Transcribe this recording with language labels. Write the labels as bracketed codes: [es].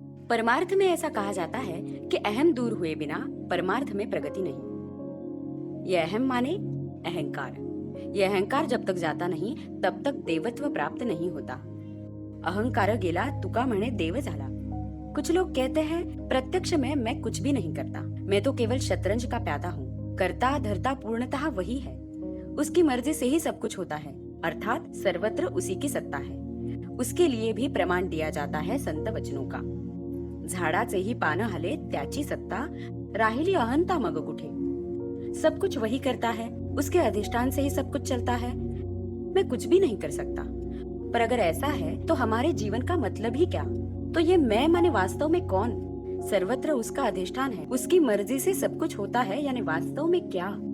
[hi] परमार्थ में ऐसा कहा जाता है कि अहम दूर हुए बिना परमार्थ में प्रगति नहीं। यह अहम माने अहंकार। यह अहंकार जब तक जाता नहीं तब तक देवत्व प्राप्त नहीं होता। [mr] अहंकार गेला तुका म्हणे देव झाला। [hi] कुछ लोग कहते हैं प्रत्यक्ष में मैं कुछ भी नहीं करता, मैं तो केवल शतरंज का प्यादा हूँ। करता धरता पूर्णतः वही है, उसकी मर्जी से ही सब कुछ होता है, अर्थात सर्वत्र उसी की सत्ता है। उसके लिए भी प्रमाण दिया जाता है संत वचनों का। [mr] झाडाचे ही पान हले त्याची सत्ता, राहिली अहंता मग कुठे। [hi] सब कुछ वही करता है, उसके अधिष्ठान से ही सब कुछ चलता है। मैं कुछ भी नहीं कर सकता। पर अगर ऐसा है तो हमारे जीवन का मतलब ही क्या? तो ये मैं माने वास्तव में कौन? सर्वत्र उसका अधिष्ठान है, उसकी मर्जी से सब कुछ होता है, यानी वास्तव में क्या?